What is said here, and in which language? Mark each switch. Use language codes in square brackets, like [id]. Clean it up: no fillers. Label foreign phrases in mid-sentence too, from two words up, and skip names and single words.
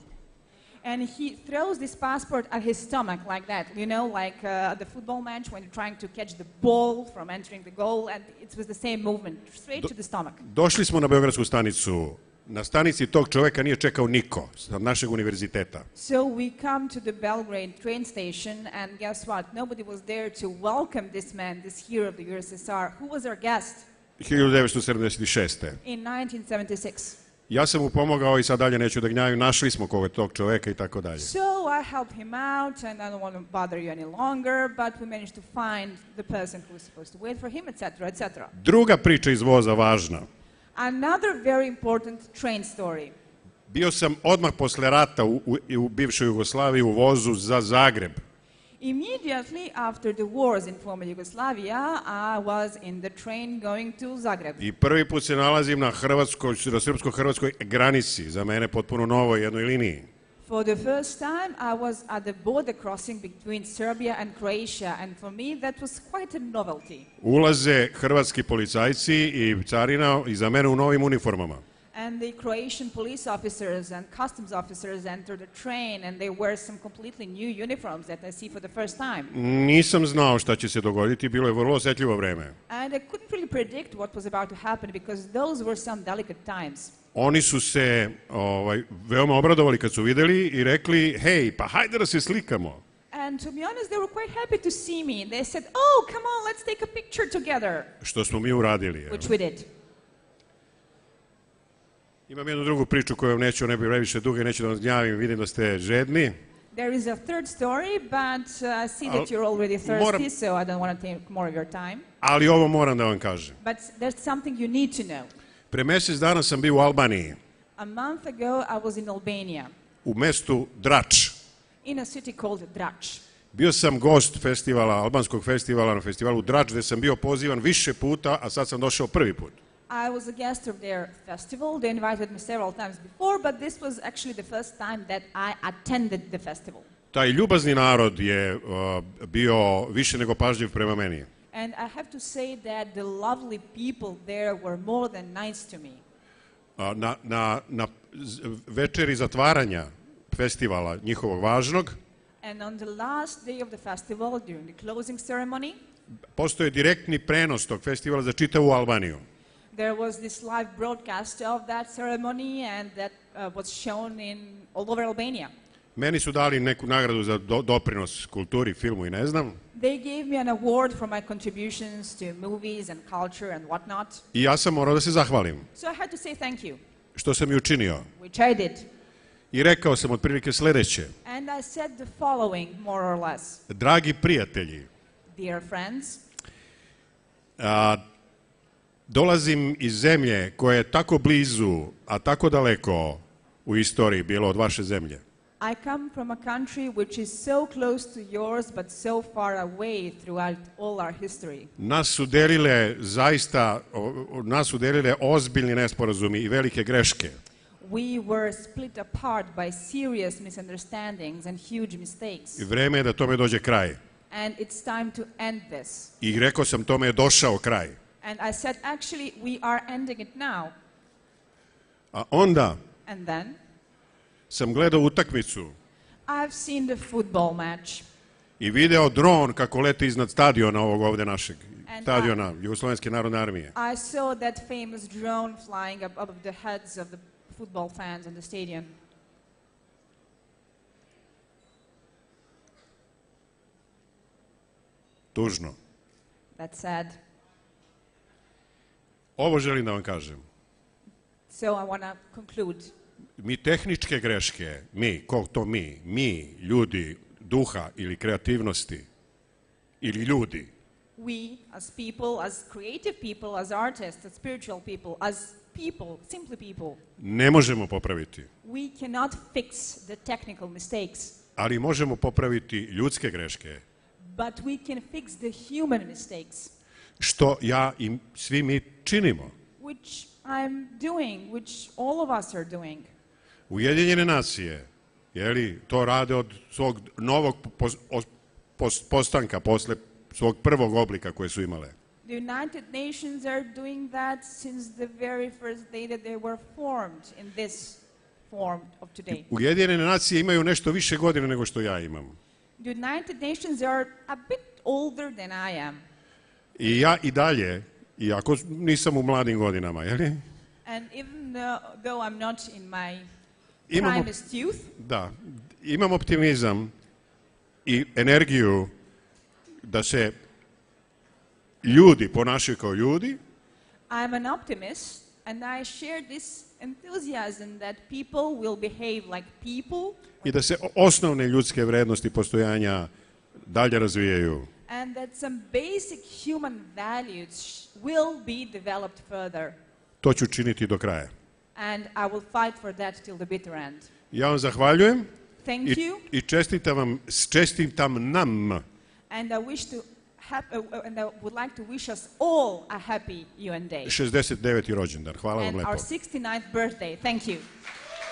[en] And he throws this passport at his stomach like that, you know, like the football match when you're trying to catch the ball from entering the goal, and it was the same movement, straight to the stomach. [sr] Došli smo na beogradsku stanicu. Na stanici tog čovjeka nije čekao niko od našeg univerziteta. [en] So we come to the Belgrade train station, and guess what? Nobody was there to welcome this man, this hero of the USSR. Who was our guest? 1976. In 1976. [sr] Ja sam mu pomogao i sad dalje neću da gnjavim, našli smo tog čovjeka i tako dalje. [en] So I helped him out, and I don't want to bother you any longer, but we managed to find the person who was supposed to wait for him, etc., etc. [sr] Druga priča iz voza važna. [en] Another very important train story. [sr] Bio sam odmah posle rata u bivšoj Jugoslaviji u vozu za Zagreb. [en] Immediately after the wars in former Yugoslavia, I was in the train going to Zagreb. [sr] I prvi put se nalazim na srpsko-hrvatskoj granici, za mene potpuno novoj jednoj liniji. [en] For the first time, I was at the border crossing between Serbia and Croatia, and for me that was quite a novelty. [sr] Ulaze hrvatski policajci i carina i za mene u novim uniformama. [en] And the Croatian police officers and customs officers enter the train and they wear some completely new uniforms that I see for the first time. [sr] Nisam znao šta će se dogoditi, bilo je vrlo osjetljivo vreme. [en] And I couldn't really predict what was about to happen because those were some delicate times. [sr] Oni su se veoma obradovali kad su videli i rekli, hej, pa hajde da se slikamo. [en] And to be honest, they were quite happy to see me. They said, oh, come on, let's take a picture together. [sr] Što smo mi uradili. [en] Which we did. [sr] Imam jednu drugu priču koju vam neću, ne bi previše duga i neću da vas gnjavim, vidim da ste žedni. [en] There is a third story, but I see that you're already thirsty, so I don't want to take more of your time. [sr] Ali ovo moram da vam kažem. [en] But there's something you need to know. [sr] Pre mjesec dana sam bio u Albaniji. [en] A month ago, I was in Albania. [sr] U mestu Drač. [en] In a city called Drač. [sr] Bio sam gost festivala, albanskog festivala na festivalu Drač, gde sam bio pozivan više puta, a sad sam došao prvi put. [en] I was a guest of their festival. They invited me several times before, but this was actually the first time that I attended the festival. [sr] Taj ljubazni narod je bio više nego pažljiv prema meni. [en] And I have to say that the lovely people there were more than nice to me. [sr] Na večeri zatvaranja festivala njihovog važnog, [en] And on the last day of the festival, during the closing ceremony, [sr] postoje direktni prenos tog festivala za čitavu Albaniju. [en] there was this live broadcast of that ceremony and that was shown in all over Albania. [sr] Meni su dali neku nagradu za doprinos kulturi, filmu i ne znam. [en] They gave me an award for my contributions to movies and culture and whatnot. [sr] I ja sam morao da se zahvalim. [en] So I had to say thank you, [sr] Što sam i učinio. [en] which I did. [sr] I rekao sam otprilike sledeće. [en] And I said the following, more or less. [sr] Dragi prijatelji, [en] Dear friends, [sr] dolazim iz zemlje koja je tako blizu, a tako daleko u istoriji bilo od vaše zemlje. [en] I come from a country which is so close to yours but so far away throughout all our history. [sr] Nas su delile ozbiljni nesporazumi i velike greške. [en] We were split apart by serious misunderstandings and huge mistakes. [sr] I vreme je da tome dođe kraj. [en] And it's time to end this. [sr] I rekao sam, tome je došao kraj. [en] And I said, actually, we are ending it now. [sr] A onda [en] And then [sr] sam gledao utakmicu [en] I've seen the football match. [sr] i video dron kako leti iznad stadiona ovog ovde našeg, [en] And [sr] stadiona Jugoslovenske narodne armije. [en] I saw that famous drone flying above the heads of the football fans in the stadium. [sr] Tužno. [en] That's sad. [sr] Ovo želim da vam kažem. [en] So I want to conclude. [sr] Mi tehničke greške, ko to mi, ljudi, duha ili kreativnosti, ili ljudi, [en] We, as people, as creative people, as artists, as spiritual people, as people, simply people, [sr] ne možemo popraviti. [en] we cannot fix the technical mistakes, [sr] Ali možemo popraviti ljudske greške, [en] but we can fix the human mistakes, [sr] što ja i svi mi činimo. [en] which I'm doing, which all of us are doing. [sr] Ujedinjene nacije, to rade od svog novog postanka, posle svog prvog oblika koje su imale. [en] The United Nations are doing that since the very first day that they were formed in this form of today. [sr] Ujedinjene nacije imaju nešto više godina nego što ja imam. [en] The United Nations are a bit older than I am. [sr] I ja i dalje, iako nisam u mladim godinama, [en] And even though I'm not in my primest youth, [sr] Da, imam optimizam i energiju da se ljudi ponašaju kao ljudi. [en] I'm an optimist and I share this enthusiasm that people will behave like people. [sr] I da se osnovne ljudske vrednosti postojanja dalje razvijaju. [en] And that some basic human values will be developed further. [sr] To ću činiti do kraja. [en] And I will fight for that till the bitter end. [sr] Ja vam zahvaljujem. [en] Thank you. [sr] I čestitam nam. [en] And I would like to wish us all a happy UN Day. [sr] 69. rođendan. Hvala vam [en] And [sr] lepo. [en] our 69th birthday. Thank you.